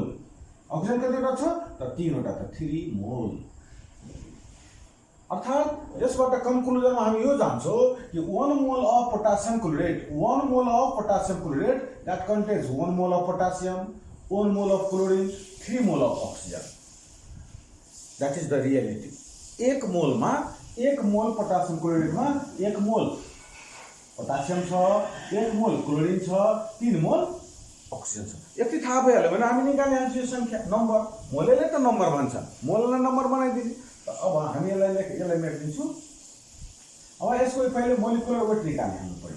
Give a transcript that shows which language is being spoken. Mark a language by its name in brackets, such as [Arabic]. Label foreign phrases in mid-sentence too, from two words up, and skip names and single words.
[Nepali] अक्सिजन कतिवटा छ त 3वटा, त 3 मोल। अर्थात यसबाट कन्क्लुजनमा हामी यो जान्छौँ कि [English] 1 mole of potassium chlorate, 1 mole of potassium chlorate that contains 1 mole of potassium, 1 mole of chlorine, 3 mole of oxygen. that is the reality. [Nepali] 1 मोल में 1 मोल पोटासियम क्लोरेट में 1 मोल पोटासियम छ, 1 मोल क्लोरिन छ, 3 मोल ऑक्सीजन छ। यति थाहा भइहाल्यो भने हामी निकालिहाल्छौँ यो संख्या, नम्बर। मोलले त नम्बर भन्छ, मोललाई नम्बर बनाइदिन्छ। अब हामी यसलाई मेटिदिन्छौँ। अब यसको पहिले मोलिकुलर वेट निकालिहाल्नु पर्यो।